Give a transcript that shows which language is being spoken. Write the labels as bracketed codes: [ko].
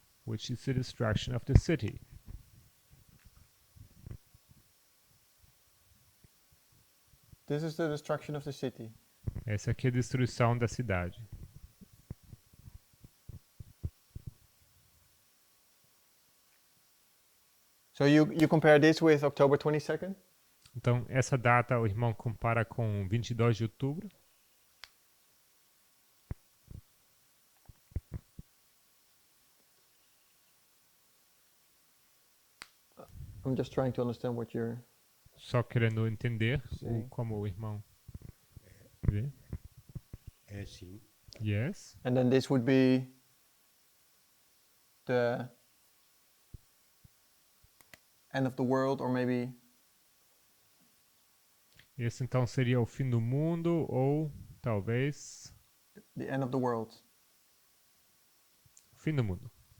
[en] which is the destruction of the city. This is the destruction of the city. [pt] Essa aqui é a destruição da cidade. [en] So you compare this with October 22nd? [pt] Então, essa data o irmão compara com 22 de outubro. [en] I'm just trying to understand what you're... [pt] Só querendo entender Sim. como o irmão vê. É assim. [en] Yes. And then this would be the end of the world, or maybe... [pt] Esse então seria o fim do mundo ou talvez [en] the end of the world. [pt] o fim do mundo.